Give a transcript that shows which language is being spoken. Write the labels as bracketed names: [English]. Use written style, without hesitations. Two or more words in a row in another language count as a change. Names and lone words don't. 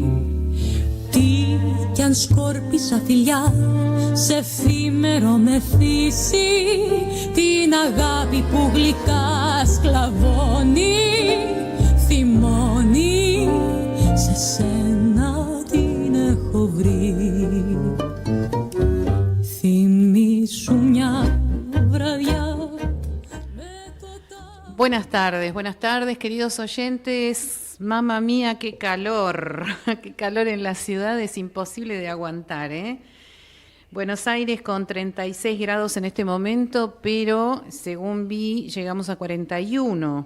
[Greek] Τι κι αν σκόρπισα φιλιά σε εφήμερο μεθύσι, την αγάπη που γλυκά σκλαβώνει, θυμώνει, σε σένα την έχω βρει. Θυμήσου μια βραδιά. [Spanish] Buenas tardes, queridos oyentes. [Italian] Mamma mía, [Spanish] qué calor en la ciudad, es imposible de aguantar, ¿eh? Buenos Aires con 36 grados en este momento, pero según vi llegamos a 41.